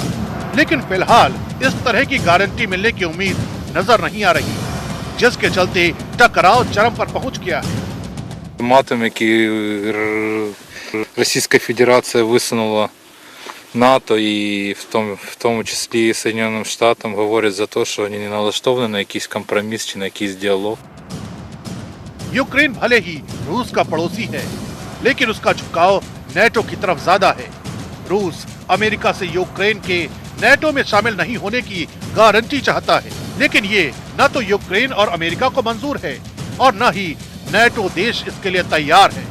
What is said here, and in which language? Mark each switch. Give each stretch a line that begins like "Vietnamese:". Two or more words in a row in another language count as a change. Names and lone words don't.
Hindi: लेकिन फिलहाल इस तरह की गारंटी मिलने की उम्मीद नजर नहीं आ रही, जिसके चलते टकराव चरम पर पहुंच गया है।
Russian: Российская Федерация высунула НАТО и
Ukrainian: в тому числі
Russian: Соединенным Штатам
Ukrainian: говорять за те, що вони не налаштовані на якийсь компроміс чи на якийсь діалог.
Hindi: यूक्रेन भले ही रूस का पड़ोसी है, लेकिन उसका झुकाव नेटो की तरफ ज्यादा है। रूस अमेरिका से यूक्रेन के नेटो में शामिल नहीं होने की गारंटी चाहता है, लेकिन ये न तो यूक्रेन और अमेरिका को मंजूर है और न ही नेटो देश इसके लिए तैयार है।